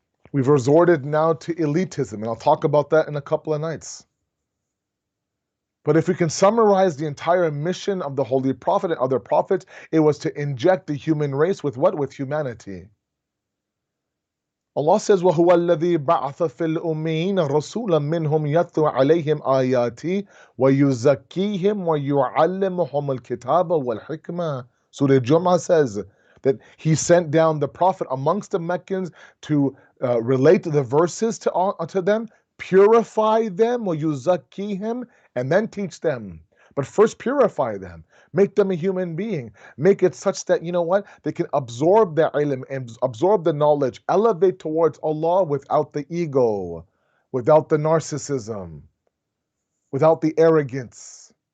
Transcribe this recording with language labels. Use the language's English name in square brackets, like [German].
[English] We've resorted now to elitism, and I'll talk about that in a couple of nights. But if we can summarize the entire mission of the Holy Prophet and other prophets, it was to inject the human race with what? With humanity. [Arabic] Allah says, وَهُوَ الَّذِي بَعَثَ فِي الْأُمِّيِّينَ رَسُولًا مِّنْهُمْ يَتْلُو عَلَيْهِمْ آيَاتِهِ وَيُزَكِّيهِمْ وَيُعَلِّمُهُمُ الْكِتَابَ وَالْحِكْمَةَ. [English] Surah Jumu'ah says that He sent down the Prophet amongst the Meccans to relate the verses to them, purify them, وَيُزَكِّيهِمْ, and then teach them. But first purify them. Make them a human being. Make it such that, they can absorb the ilm and absorb the knowledge, elevate towards Allah without the ego, without the narcissism, without the arrogance.